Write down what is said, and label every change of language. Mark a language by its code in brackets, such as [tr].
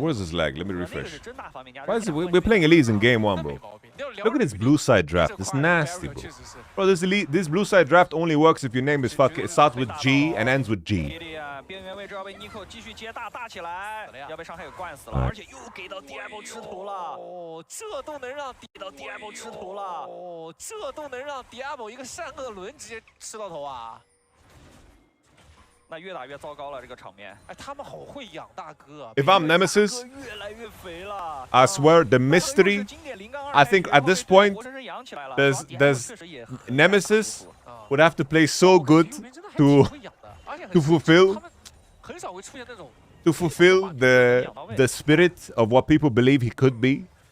[en] Where's this lag? Let me refresh. Why is it? We're playing Elise in game 1, bro. Look at this blue side draft. It's nasty, bro. Bro, this blue side draft only works if your name is fucking. It starts with G and ends with G. [zh] 边缘位置要被 Nico 继续接大起来，要被上海给灌死了，而且又给到 Diable 吃头了。哦，这都能让 Diable 吃头了。哦，这都能让 Diable 一个善恶轮直接吃到头啊！那越打越糟糕了，这个场面。哎，他们好会养大哥。 [en] If I'm Nemesis, I swear the mystery. I think at this point, there's Nemesis would have to play so good to fulfill the spirit of what people believe he could be.